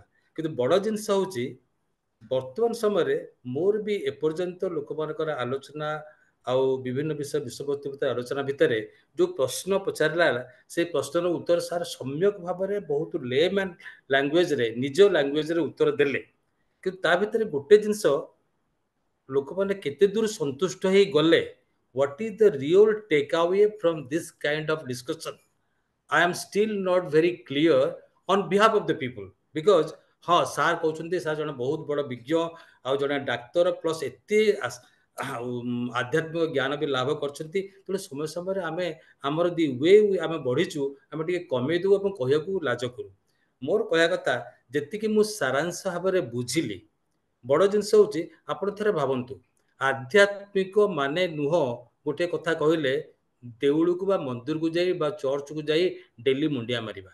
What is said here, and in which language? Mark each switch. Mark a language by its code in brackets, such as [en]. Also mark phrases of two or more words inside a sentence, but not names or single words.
[or] କିନ୍ତୁ ବଡ଼ ଜିନିଷ ହେଉଛି ବର୍ତ୍ତମାନ ସମୟରେ ମୋର ବି ଏପର୍ଯ୍ୟନ୍ତ ଲୋକମାନଙ୍କର ଆଲୋଚନା ଆଉ ବିଭିନ୍ନ ବିଷୟବସ୍ତୁ ଭିତରେ ଆଲୋଚନା ଭିତରେ ଯୋଉ ପ୍ରଶ୍ନ ପଚାରିଲା, ସେଇ ପ୍ରଶ୍ନର ଉତ୍ତର ସାର୍ ସମ୍ୟକ ଭାବରେ ବହୁତ [en] layman languageରେ, [or] ନିଜ ଲାଙ୍ଗୁଏଜରେ ଉତ୍ତର ଦେଲେ। କିନ୍ତୁ ତା ଭିତରେ ଗୋଟେ ଜିନିଷ ଲୋକମାନେ କେତେ ଦୂର ସନ୍ତୁଷ୍ଟ ହେଇ ଗଲେ, [en] what is the real takeaway from this kind of discussion? I am still not very clear on behalf of the people, because [or] ହଁ ସାର୍ କହୁଛନ୍ତି ସାର୍ ଜଣେ ବହୁତ ବଡ଼ ବିଜ୍ଞ ଆଉ ଜଣେ ଡାକ୍ତର ପ୍ଲସ୍ ଏତେ ଆଧ୍ୟାତ୍ମିକ ଜ୍ଞାନ ବି ଲାଭ କରିଛନ୍ତି। ତେଣୁ ସମୟ ସମୟରେ ଆମେ ଆମର [en] the way [or] ଆମେ ବଢ଼ିଛୁ, ଆମେ ଟିକେ କମେଇ ଦେଉ ଏବଂ କହିବାକୁ ଲାଜ କରୁ। ମୋର କହିବା କଥା, ଯେତିକି ମୁଁ ସାରାଂଶ ଭାବରେ ବୁଝିଲି, ବଡ଼ ଜିନିଷ ହେଉଛି ଆପଣ ଥରେ ଭାବନ୍ତୁ, ଆଧ୍ୟାତ୍ମିକ ମାନେ ନୁହଁ ଗୋଟେ କଥା କହିଲେ ଦେଉଳକୁ ବା ମନ୍ଦିରକୁ ଯାଇ ବା ଚର୍ଚ୍ଚକୁ ଯାଇ ଡେଲି ମୁଣ୍ଡିଆ ମାରିବା।